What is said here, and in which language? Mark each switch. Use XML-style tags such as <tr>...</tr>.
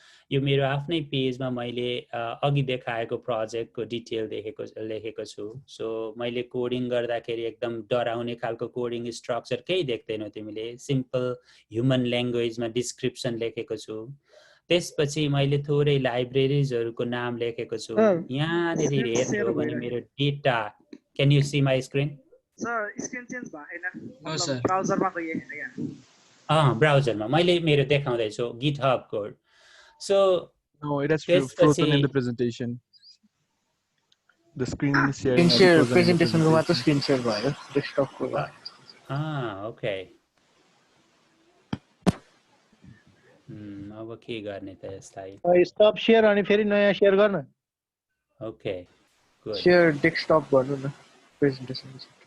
<ne>यो मेरो आफ्नै पेजमा मैले अघि देखाएको प्रोजेक्टको डिटेल लेखेको छु सो मैले कोडिङ गर्दाखेरि एकदम डराउने खालको कोडिङ स्ट्रक्चर केही देख्दैनौ तिमीले सिम्पल ह्युमन ल्याङ्ग्वेजमा डिस्क्रिप्सन लेखेको छु त्यसपछि मैले थोरै लाइब्रेरीजहरुको नाम लेखेको छु यहाँनेर हेर्नु भने मेरो data</ne> <en>can you see my screen</en> <ne>sir screen change भएन मतलब ब्राउजरमा गए हैन यहाँ ब्राउजरमा मैले मेरो देखाउँदै छु GitHub code so</ne> <en>no it has frozen in the presentation the screen sharing</en> <ne>presentation को मात्र स्क्रिन शेयर भयो डेस्कटप को ओके अब के गर्ने त यसलाई स्टप शेयर अनि फेरि नयाँ शेयर गर्न</ne> <en>okay good</en> <ne>शेयर डेस्कटप गर्नु न प्रेजेन्टेसन</ne>